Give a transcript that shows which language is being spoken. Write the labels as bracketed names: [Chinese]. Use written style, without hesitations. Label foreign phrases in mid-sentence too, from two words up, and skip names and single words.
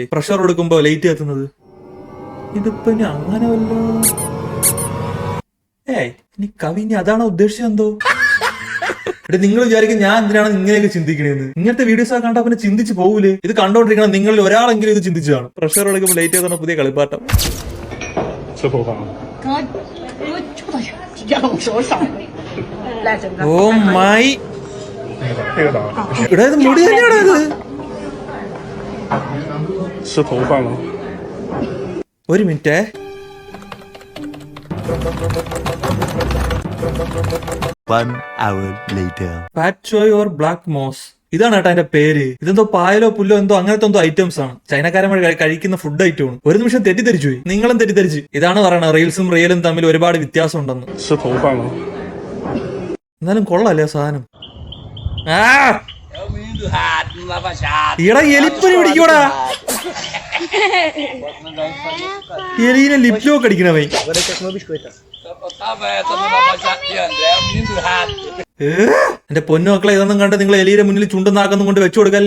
[Malayalam] പ്രഷർ കൊടുക്കുമ്പോ ലൈറ്റ് കത്തുന്നത്. ഇതിപ്പോ ഇനി അങ്ങനെ വല്ലോ? ഇനി കവിഞ്ഞ അതാണോ ഉദ്ദേശിച്ചെന്തോ? എടാ, നിങ്ങൾ വിചാരിക്കും ഞാൻ എന്തിനാണ് ഇങ്ങനെയൊക്കെ ചിന്തിക്കണേന്ന്? ഇങ്ങനത്തെ വീഡിയോസ് ഒക്കെ കണ്ടാ പിന്നെ ചിന്തിച്ച് പോകൂലേ? ഇത് കണ്ടോണ്ടിരിക്കണം നിങ്ങളിൽ ഒരാളെങ്കിലും ഇത് ചിന്തിച്ചതാണ്. പ്രഷർ കൊടുക്കുമ്പോൾ ലൈറ്റ് കത്തുന്ന പുതിയ കളിപ്പാട്ടം. [Chinese] 吃头发吗？ [English] oh my, [Chinese] 那个打 [Malayalam] ഇവിടെ ഇത് മുടി തന്നെയാണോ ഇത്? [Chinese] 吃头发了。 [Malayalam] ഒരു മിനിറ്റേ. [English] fat choy or black moss, [Malayalam] ഇതാണ് കേട്ടോ അതിന്റെ പേര്. ഇതെന്തോ പായലോ പുല്ലോ എന്തോ അങ്ങനത്തെ എന്തോ ഐറ്റംസ് ആണ്. ചൈനക്കാരന്മാർ കഴിക്കുന്ന ഫുഡ് ഐറ്റമാണ്. ഒരു നിമിഷം തെറ്റിദ്ധരിച്ചു പോയി. നിങ്ങളും തെറ്റിദ്ധരിച്ച്. ഇതാണ് പറയണത്, റീൽസും റിയലും തമ്മിൽ ഒരുപാട് വ്യത്യാസം ഉണ്ടെന്ന്. [Chinese] 吃头发了。 [Malayalam] എന്നാലും കൊള്ളാല്ലേ സാധനം. ഈടാ എലിപ്പനി പിടിക്കൂടാ. എലീനെ ലിപ്ലോക്ക് അടിക്കണവേ. എന്റെ പൊന്നു മക്കളെ, ഇതൊന്നും കണ്ട് നിങ്ങൾ എലിയുടെ മുന്നിൽ ചുണ്ടുനാക്കൊന്നും കൊണ്ട് വെച്ചു കൊടുക്കല്ലേ.